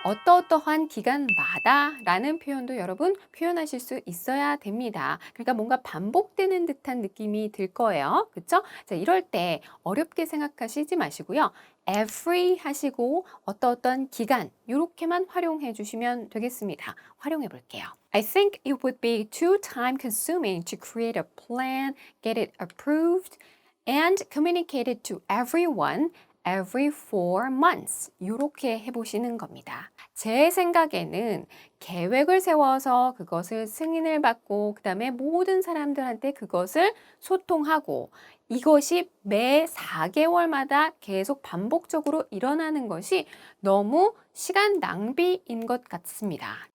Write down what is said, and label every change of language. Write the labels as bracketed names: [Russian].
[Korean] 어떠한 기간마다 라는 표현도 여러분 표현하실 수 있어야 됩니다. 그러니까 뭔가 반복되는 듯한 느낌이 들 거예요. 그쵸? 자, 이럴 때 어렵게 생각하시지 마시고요. every 하시고 어떤 기간 이렇게만 활용해 주시면 되겠습니다. 활용해 볼게요. [English] I think it would be too time consuming to create a plan, get it approved, and communicate it to everyone every 4 months. [Korean] 이렇게 해보시는 겁니다. 제 생각에는 계획을 세워서 그것을 승인을 받고 그 다음에 모든 사람들한테 그것을 소통하고 이것이 매 4개월마다 계속 반복적으로 일어나는 것이 너무 시간 낭비인 것 같습니다.